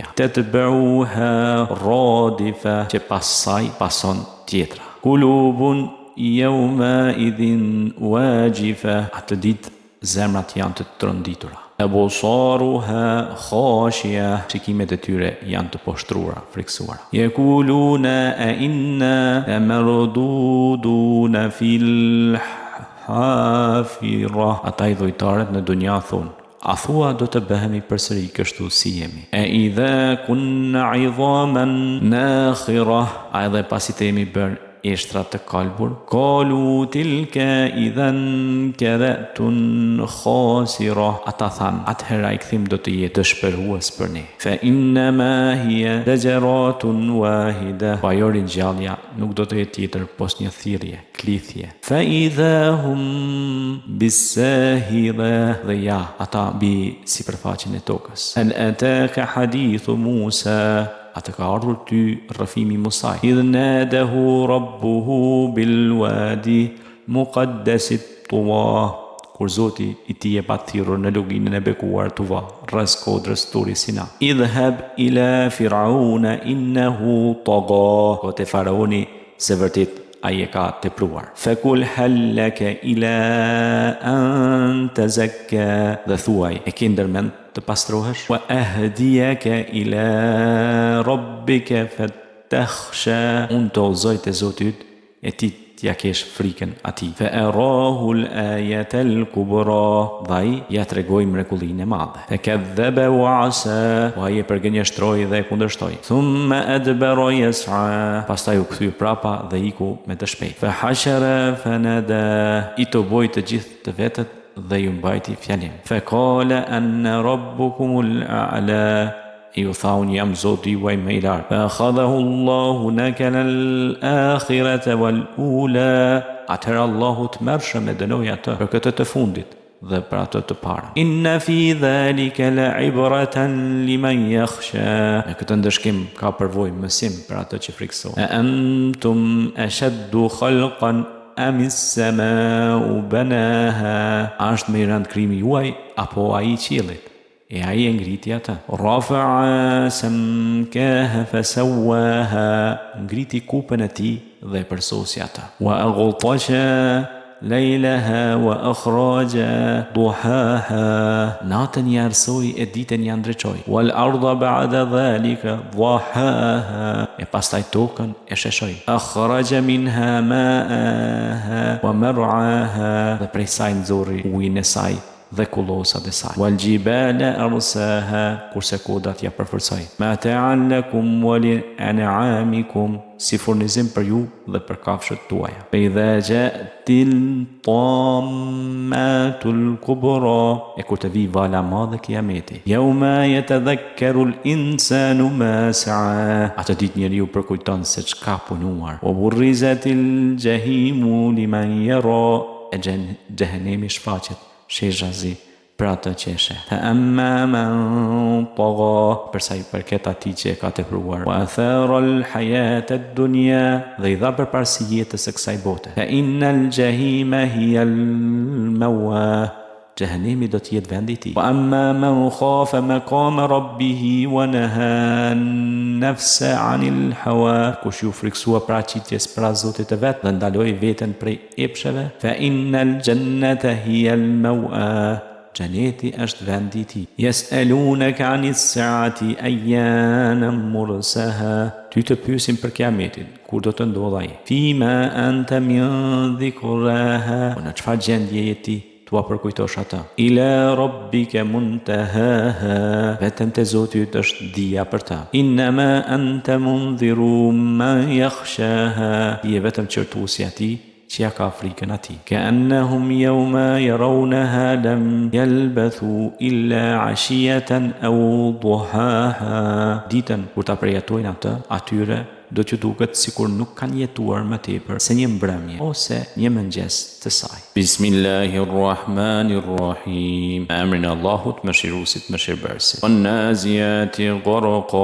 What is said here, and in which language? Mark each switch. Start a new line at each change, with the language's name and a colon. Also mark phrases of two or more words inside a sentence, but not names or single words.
Arabic: تتبعها الرادفة,
Albanian: që pas saj pason tjetra.
Arabic: قلوب يومئذ واجفة,
Albanian: atë ditë zemrat janë të tronditura.
Arabic: أبصارها خاشعة,
Albanian: shikimet e tyre janë të poshtruara, friksuara.
Arabic: يقولون أإنا لمردودون في الحافرة,
Albanian: ata i dhujtarët në dunja thonë, a thua do të bëhemi përsëri kështu si jemi. E
Arabic: أإذا كنا عظاما نخرة,
Albanian: a edhe pasi të jemi bërë eshtra të kalbur.
Arabic: قالوا تلك إذا كرة خاسرة,
Albanian: ata than, atëherë ai kthim do të jetë dëshpërues për ne.
Arabic: فإنما هي زجرة واحدة,
Albanian: pa jo ringjallja nuk do të jetë tjetër pos një thirrje, klithje.
Arabic: فإذا هم بالساهرة,
Albanian: dhe ja, ata mbi sipërfaqen e tokës.
Arabic: هل أتاك حديث موسى,
Albanian: atë ka ardhur ty rrëfimi Musaj.
Arabic: إذ ناداه ربه بالواد المقدس طوى,
Albanian: kur Zoti i tij e pa thirrur në luginën e bekuar Tuva, rreth kodrës Turi Sina.
Arabic: اذهب إلى فرعون إنه طغى.
Albanian: Ko te faraoni se vërtet ai e ka tepruar.
Arabic: فقل هل لك إلى أن تزكى.
Albanian: Dhe thuaj, e ke ndërmend të pastrohesh?
Arabic: وأهديك إلى ربك فتخشى.
Albanian: Unë të udhëzoj te Zoti yt e ti t'ja kesh frikën atij.
Arabic: فأراه الآية الكبرى.
Albanian: Dhe ja tregoi mrekullinë e madhe.
Arabic: فكذب وعصى.
Albanian: Ai e përgënjeshtroi dhe e kundërshtoi.
Arabic: ثم أدبر يسعى.
Albanian: Pastaj u kthye prapa dhe iku me të shpejtë.
Arabic: فحشر فنادى.
Albanian: I të boi të gjithë të vetët dhe ju mbajti fjalim.
Arabic: فقال أنا ربكم الأعلى.
Albanian: Ju thaun jam Zoti juaj më i lartë.
Arabic: فأخذه الله نكال الآخرة والأولى.
Albanian: Atëherë Allahu të mërshëm e dënoi atë për këtë të fundit dhe për atë të parën.
Arabic: إن في ذلك لعبرة لمن يخشى.
Albanian: Në këtë ndëshkim ka përvojë mësim për atë që frikësohet.
Arabic: أأنتم أشد خلقا أم السماء بناها.
Albanian: Është më i rëndë krimi juaj apo ai i qiellit? E ai e ngriti atë.
Arabic: رفع سمكها فسواها.
Albanian: Ngriti kupën e tij dhe e përsosi atë.
Arabic: وأغطش ليلها وأخرج ضحاها.
Albanian: Natën i arsoi e ditën i ndriçoi.
Arabic: والأرض بعد ذلك دحاها.
Albanian: E pastaj tokën e sheshoi.
Arabic: أخرج منها ماءها ومرعاها.
Albanian: Dhe prej saj nxorri ujin e saj dhe kullosat e saj.
Arabic: والجبال أرساها.
Albanian: Kurse kodrat ja përforcoi.
Arabic: متاعا لكم ولأنعامكم.
Albanian: Si furnizim për ju dhe për kafshët tuaja.
Arabic: فإذا جاءت الطامة الكبرى.
Albanian: E kur të vi vala madhe kiameti.
Arabic: يوم يتذكر الإنسان ما سعى.
Albanian: Atë ditë njeriu përkujton se çka punuar.
Arabic: وبرزت الجحيم لمن يرى.
Albanian: E xhenemi shfaqet shezhazi për atë që e sheh.
Arabic: فأما من طغى.
Albanian: Përsa i përket atij që e ka tepruar.
Arabic: وآثر الحياة الدنيا.
Albanian: Dhe i dha përparësi jetës së kësaj bote.
Arabic: فإن الجحيم هي المأوى.
Albanian: Jahannemi do të jetë vendi i tij.
Arabic: وأما من خاف مقام ربه ونهى النفس عن الهوى.
Albanian: Kush ju friksua paraqitjes para Zotit të vet dhe ndaloi veten prej epsheve.
Arabic: فإن الجنة هي المأوى.
Albanian: Xheneti është vendi i tij.
Arabic: يسألونك عن الساعة أيان مرساها.
Albanian: Ty të pyesin për kiametin, kur do të ndodhë ai.
Arabic: فيم أنت من ذكراها.
Albanian: Në çfarë gjendje je ti? Tua përkujtosh atë.
Arabic: إلى ربك منتهاها.
Albanian: Vetëm te Zoti yt është dia për ta.
Arabic: إنما أنت منذر من يخشاها.
Albanian: Je vetëm qërtuesi atij që ja ka frikën atij.
Arabic: كأنهم يوم يرونها لم يلبثوا إلا عشية أو ضحاها.
Albanian: Ditën kur ta përjetojnë atë, atyre do t'ju duket sikur nuk kanë jetuar më tepër se një mbrëmje ose një mëngjes të saj. Bismillahirrahmanirrahim. Emrin e Allahut mëshiruesit mëshirbërësit.
Arabic: والنازعات غرقا.